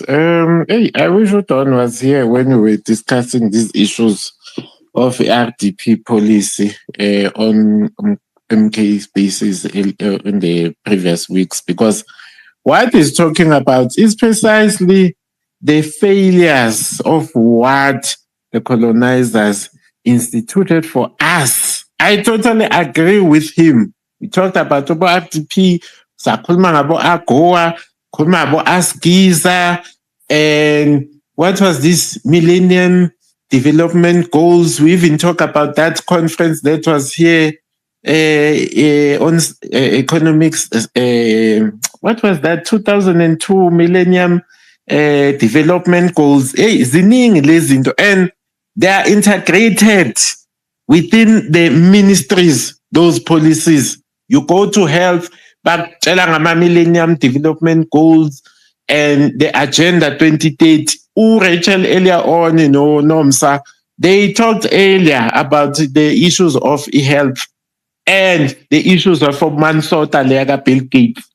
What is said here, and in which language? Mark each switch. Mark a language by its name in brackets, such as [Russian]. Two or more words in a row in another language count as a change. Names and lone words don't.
[English] Hey, I wish Udon was here when we were discussing these issues of RDP policy on MK spaces in the previous weeks, because what he's talking about is precisely the failures of what the colonizers instituted for us. I totally agree with him. We talked about RDP, [Zulu] sakhuluma ngabo AGOA, khuluma ngabo ASGISA, [English] and what was this Millennium Development Goals? We even talked about that conference that was here on economics. What was that? 2002 Millennium Development Goals. [Zulu] Ziningi lezi zinto, [English] and they are integrated within the ministries, those policies. You go to health, but Millennium Development Goals and the Agenda 2030. Rachel earlier on, Nomsa, they talked earlier about the issues of e-health and the issues of Manslaughter, Lega, Bill Gates.